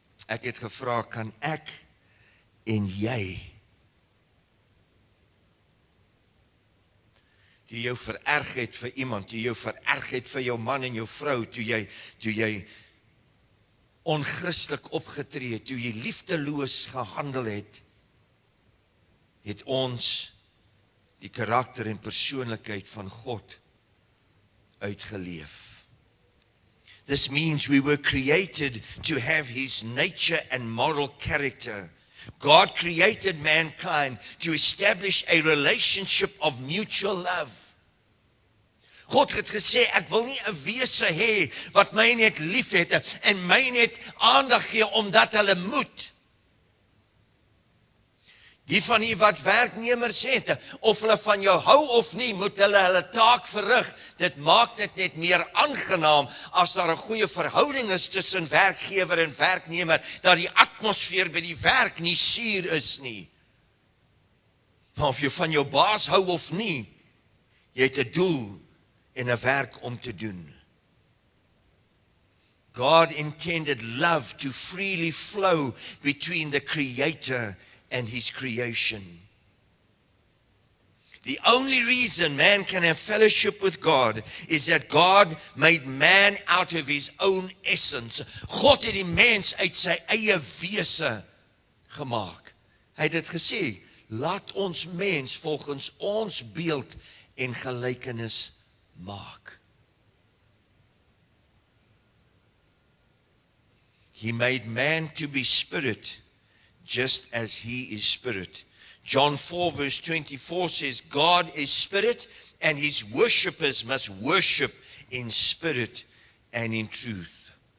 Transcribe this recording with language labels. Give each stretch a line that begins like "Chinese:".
Afrikaans: Ek het gevra, kan ek en jy die jou vererg het vir iemand, die jou vererg het vir jou man en jou vrou, toe jy onchristelik opgetree het, toe jy liefdeloos gehandel het, het ons die karakter en persoonlikheid van God uitgeleef.
English: This means we were created to have His nature and moral character. God created mankind to establish a relationship of mutual love.
Afrikaans: God het gesê, ek wil nie 'n wese hê wat my net lief het en my net aandag gee omdat hulle moet. Die van u wat werknemers het, of hulle van jou hou of nie, moet hulle taak verrig. Dit maak dit net meer aangenaam as daar 'n goeie verhouding is tussen werkgewer en werknemer, dat die atmosfeer by die werk nie suur is nie. Maar of jy van jou baas hou of nie, jy het 'n doel en 'n werk om te doen.
English: God intended love to freely flow between the Creator and His creation. The only reason man can have fellowship with God is that God made man out of His own essence.
Afrikaans: God het die mens uit sy eie wese gemaak. Hy het dit gesê, laat ons mens volgens ons beeld en gelykenis maak.
English: He made man to be spirit, just as He is spirit. John 4 verse 24 says, God is spirit, and His worshippers must worship in spirit and in truth.